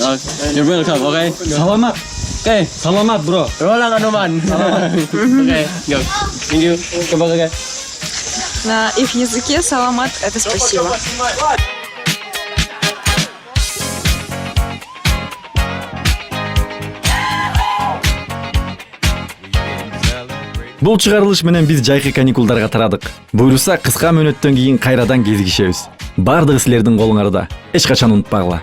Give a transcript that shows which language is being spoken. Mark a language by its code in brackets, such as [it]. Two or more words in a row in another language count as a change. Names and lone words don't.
[en] You're welcome. [tl] Okay. Саламат. Okay. Саламат, bro. Rola ka naman. [en] Okay, go. Thank you. [tl] Kabagay. [ru] На их языке саламат – это спасибо. [ky] Бул чыгарылыш менен биз жайкы каникулдарга тарадык. Буйруса кыска мөөнөттөн кийин кайрадан кезигишебиз. Бардыгы силердин колуңарда. Эч качан унутпагыла.